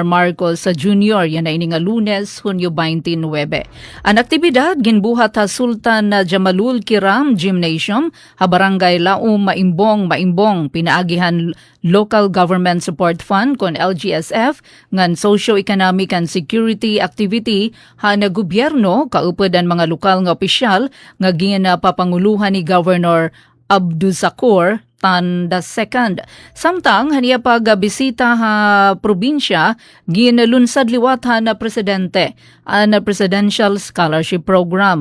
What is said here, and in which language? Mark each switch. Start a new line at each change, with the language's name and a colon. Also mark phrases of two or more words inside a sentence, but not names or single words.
Waray: Marcos Jr. Yan ay nga Lunes, Hunyo 29. Ang aktibidad ginbuhat ha Sultan Jamalul Kiram Gymnasium ha Barangay Laum Maimbong pinaagihan Local Government Support Fund kon LGSF ngan
English: socio-economic and security activity
Waray: ha na gobyerno kaupod ang mga lokal nga opisyal nga ginapapanguluhan ni Governor Abduzakur Tan II. Samtang haniya pagbisita ha probinsya ginalunsad liwat ha na presidente na Presidential Scholarship Program.